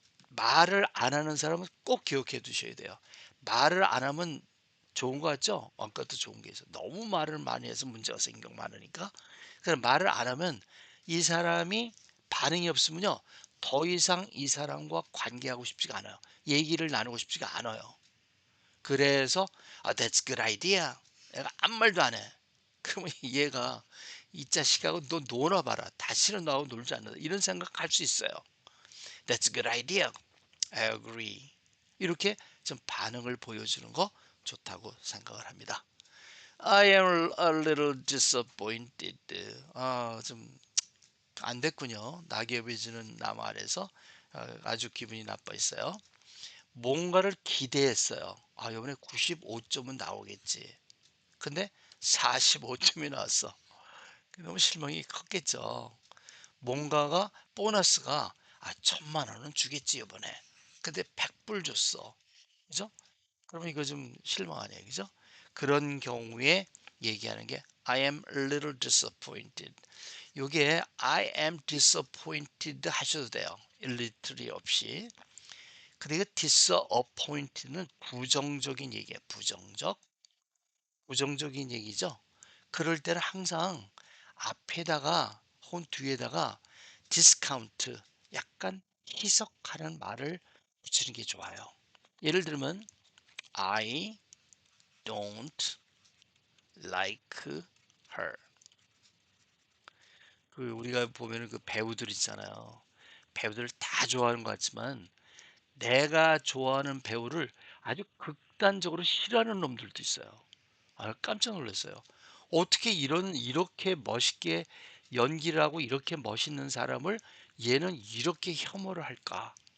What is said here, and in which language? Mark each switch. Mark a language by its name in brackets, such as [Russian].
[Korean] 말을 안 하는 사람은 꼭 기억해 두셔야 돼요. 말을 안 하면 좋은 거 같죠? 아까도 좋은 게 있어. 너무 말을 많이 해서 문제가 생긴 경우 많으니까. 그래서 말을 안 하면 이 사람이 반응이 없으면요. 더 이상 이 사람과 관계하고 싶지가 않아요. 얘기를 나누고 싶지가 않아요. 그래서 [English] that's good idea. [Korean] 내가 아무 말도 안 해. 그러면 얘가 이 자식하고 너 놀아봐라. 다시는 나하고 놀지 않는다. 이런 생각할 수 있어요. [English] That's a good idea. I agree. [Korean] 이렇게 좀 반응을 보여주는 거 좋다고 생각을 합니다. [English] I am a little disappointed. [Korean] 좀 안 됐군요. 낙엽이 지는 나무 아래서 아주 기분이 나빠했어요. 뭔가를 기대했어요. 이번에 95점은 나오겠지. 근데 45점이 나왔어. 너무 실망이 컸겠죠. 뭔가가 보너스가 1,000만 원은 주겠지 이번에. 근데 100불 줬어. 그죠? 그러면 이거 좀 실망하네요. 그죠? 그런 경우에 얘기하는 게 [English] I am a little disappointed. [Korean] 요게 [English] I am disappointed [Korean] 하셔도 돼요. 일리트리 없이. 근데 이거 disappointed는 부정적인 얘기예요. 부정적인 얘기죠. 그럴 때는 항상 앞에다가 혹은 뒤에다가 디스카운트 약간 희석하는 말을 붙이는 게 좋아요. 예를 들면 [English] I don't like her. [Korean] 그 우리가 보면은 그 배우들 있잖아요. 배우들 다 좋아하는 것 같지만 내가 좋아하는 배우를 아주 극단적으로 싫어하는 놈들도 있어요. 깜짝 놀랐어요. 어떻게 이렇게 멋있게 연기를 하고 이렇게 멋있는 사람을 얘는 이렇게 혐오를 할까?